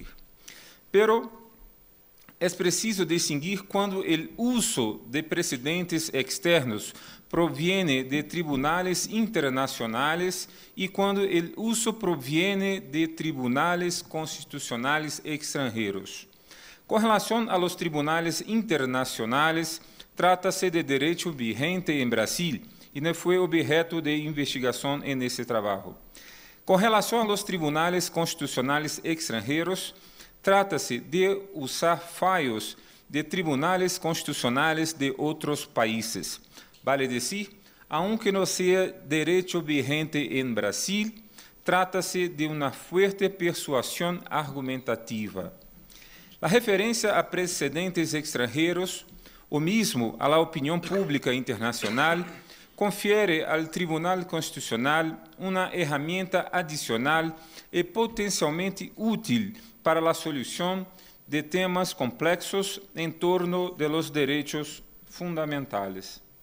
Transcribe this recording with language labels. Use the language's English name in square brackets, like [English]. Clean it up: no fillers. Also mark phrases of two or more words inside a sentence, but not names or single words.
[Spanish] Pero es preciso distinguir cuando el uso de precedentes externos proviene de tribunales internacionales y cuando el uso proviene de tribunales constitucionales extranjeros. Con relación a los tribunales internacionales, trata-se de derecho vigente en Brasil, [Portuguese] e não foi objeto de investigação nesse trabalho. Com relação aos tribunais constitucionais extranjeros, trata-se de usar fallos de tribunais constitucionais de outros países. Vale dizer, aunque não seja direito vigente em Brasil, trata-se de uma forte persuasão argumentativa. A referência a precedentes extranjeros, ou mesmo à opinião pública internacional, [Spanish] confiere al Tribunal Constitucional una herramienta adicional y potencialmente útil para la solución de temas complejos en torno de los derechos fundamentales.